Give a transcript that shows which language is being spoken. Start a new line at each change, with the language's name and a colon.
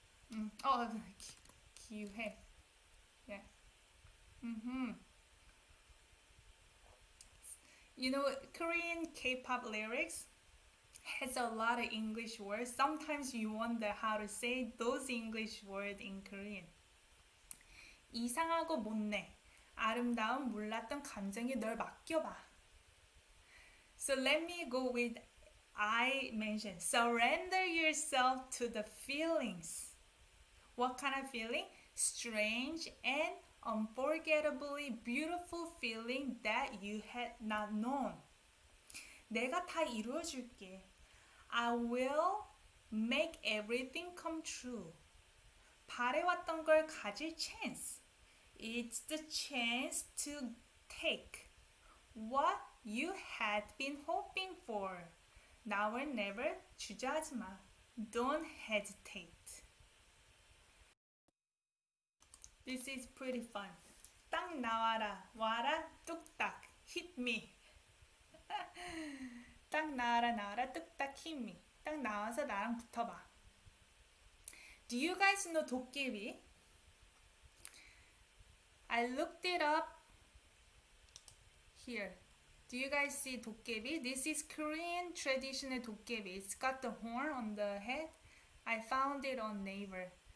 Korean: 기회. Yeah.
English: You know, Korean K-pop lyrics has a lot of English words. Sometimes you wonder how to say those English words in Korean.
Korean: 이상하고 못내. 아름다운 몰랐던 감정에 널 맡겨봐.
English: So let me go with I mentioned. Surrender yourself to the feelings. What kind of feeling? Strange and unforgettably beautiful feeling that you had not known.
Korean: 내가 다 이루어줄게.
English: I will make everything come true.
Korean: 바래왔던 걸 가질 chance.
English: It's the chance to take what you had been hoping for. Now or never,
Korean: 주저하지 마.
English: Don't hesitate. This is pretty fun.
Korean: 딱 나와라, 와라, 뚝딱,
English: hit me.
Korean: 딱 나와라, 뚝딱,
English: hit me.
Korean: 딱 나와서 나랑 붙어봐.
English: Do you guys know 도깨비? I looked it up here. Do you guys see 도깨비? This is Korean traditional 도깨비. It's got the horn on the head. I found it on Naver.